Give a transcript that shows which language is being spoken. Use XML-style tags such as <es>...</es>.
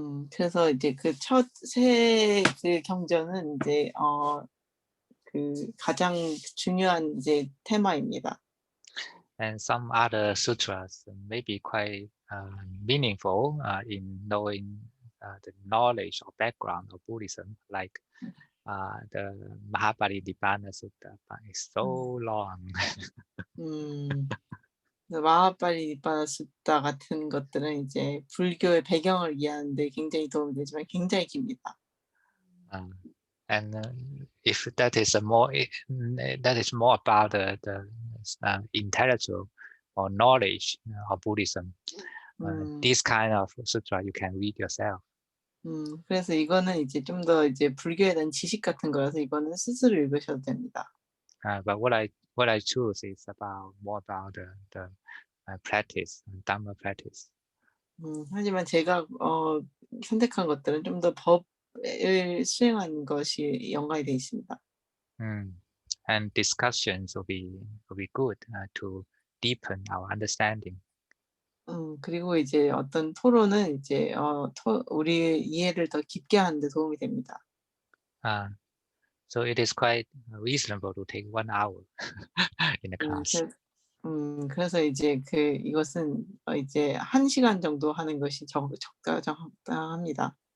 <ko>그래서 이제 그 첫 세 그 경전은 이제 그 가장 중요한 이제 테마입니다.</ko> <en>And some other sutras may be quite meaningful in knowing the knowledge or background of Buddhism, like the Mahaparinibbana Sutta. It's so long.</en> <ko>마하파리니빠나 숫다 같은 것들은 이제 불교의 배경을 이해하는데 굉장히 도움이 되지만 굉장히 깁니다.</ko> <en>And if that is more about the intellectual or knowledge of Buddhism, this kind of sutra you can read yourself.</en> <ko>그래서 이거는 이제 좀 더 이제 불교에 대한 지식 같은 거라서 이거는 스스로 읽으셔도 됩니다.</ko> <en>But what I choose is more about the practice, Dhamma practice.</en> <ko>하지만 제가 선택한 것들은 좀 더 법을 수행하는 것이 연관이 되어 있습니다.</ko> <en>And discussions will be good to deepen our understanding.</en> <ko>그리고 이제 어떤 토론은 이제 우리의 이해를 더 깊게 하는 데 도움이 됩니다.</ko> <en>So it is quite reasonable to take 1 hour in a class.</en> <ko>그래서 이제 이것은 이제 1시간 정도 하는 것이 적당합니다.</ko>